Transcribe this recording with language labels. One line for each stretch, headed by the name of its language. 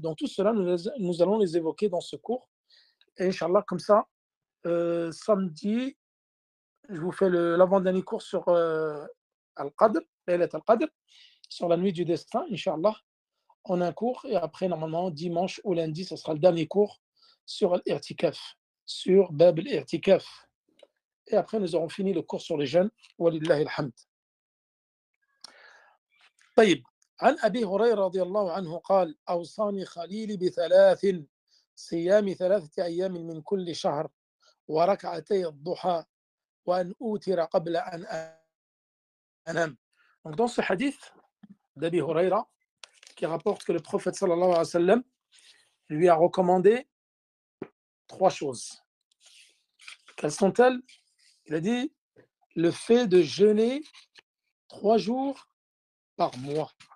French: Donc tout cela, nous allons les évoquer dans ce cours. Et Inch'Allah, comme ça, samedi, je vous fais l'avant-dernier cours sur Al-Qadr, Laylat Al-Qadr, sur la nuit du destin, Inch'Allah. On a un cours et après, normalement, dimanche ou lundi, ce sera le dernier cours sur l'Irtikaf, sur Bab l'Irtikaf. Et après, nous aurons fini le cours sur les jeûnes. Walillahi alhamd.
Arabic: طيب عن أبي هريرة رضي الله عنه قال أوصاني خليلي بثلاث صيام 3 أيام من كل شهر وركعتي الضحى وأن أوتر قبل أن أنام.
French: Donc dans ce hadith d'Abi Huraira qui rapporte que le prophète sallallahu alayhi wa sallam lui a recommandé 3 choses. Quelles sont-elles? Il a dit le fait de jeûner 3 jours par mois.